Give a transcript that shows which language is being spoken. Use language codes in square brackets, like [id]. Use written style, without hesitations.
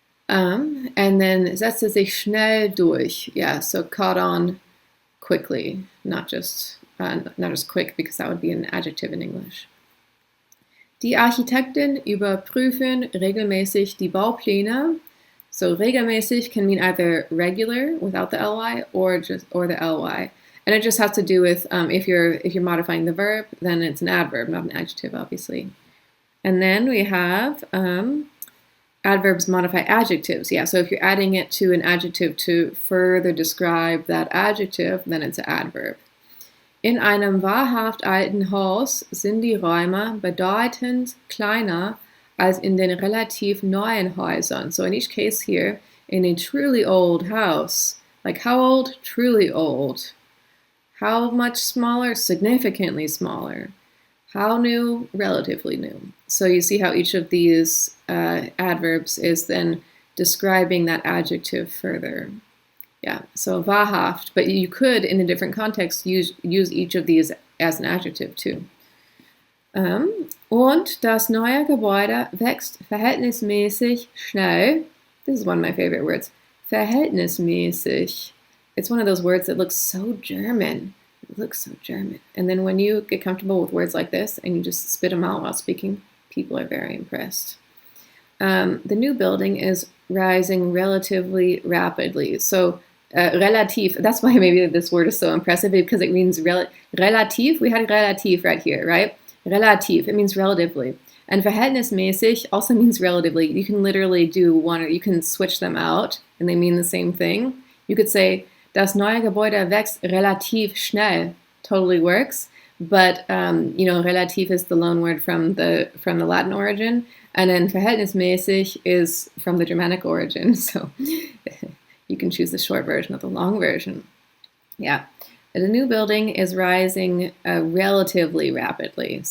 [en] And then [de] setzte sich schnell durch. [en] Yeah, so caught on quickly, not just quick, because that would be an adjective in English. [de] Die Architekten überprüfen regelmäßig die Baupläne. [en] So regelmäßig can mean either regular without the ly or the ly. And it just has to do with if you're modifying the verb, then it's an adverb, not an adjective, obviously. And then we have adverbs modify adjectives. Yeah, so if you're adding it to an adjective to further describe that adjective, then it's an adverb. [de] In einem wahrhaft alten Haus sind die Räume bedeutend kleiner als in den relativ neuen Häusern. [en] So in each case here, in a truly old house, like how old? Truly old. How much smaller? Significantly smaller. How new? Relatively new. So you see how each of these adverbs is then describing that adjective further. Yeah, so wahrhaft, but you could, in a different context, use each of these as an adjective too. [de] Und das neue Gebäude wächst verhältnismäßig schnell. [en] This is one of my favorite words. Verhältnismäßig. It's one of those words that looks so German. It looks so German. And then when you get comfortable with words like this and you just spit them out while speaking, people are very impressed. The new building is rising relatively rapidly. So relativ, that's why maybe this word is so impressive, because it means relativ. We had relativ right here, right? Relativ, it means relatively. And verhältnismäßig also means relatively. You can literally do one, or you can switch them out, and they mean the same thing. You could say, [de] das neue Gebäude wächst relativ schnell. [en] Totally works. But, relativ is the loan word from the Latin origin. And then verhältnismäßig is from the Germanic origin. So you can choose the short version or the long version. Yeah. The new building is rising relatively rapidly.